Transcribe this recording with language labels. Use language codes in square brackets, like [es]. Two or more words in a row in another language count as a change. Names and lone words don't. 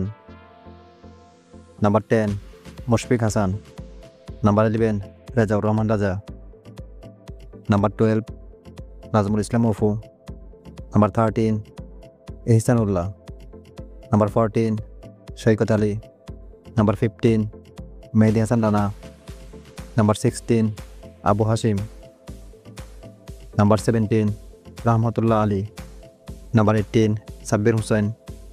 [en] Number 10, Mushfiq Hassan. Number 11, Rajaur Rahman Raja. Number 12, Nazmul Islam Ofu. Number 13, Ihsanullah. Number 14, Shaikat Ali. Number 15, Mehdi Hassan Rana. Number 16, Abu Hashim. Number 17, Rahmatullah Ali. Number 18, Sabbir Hussain.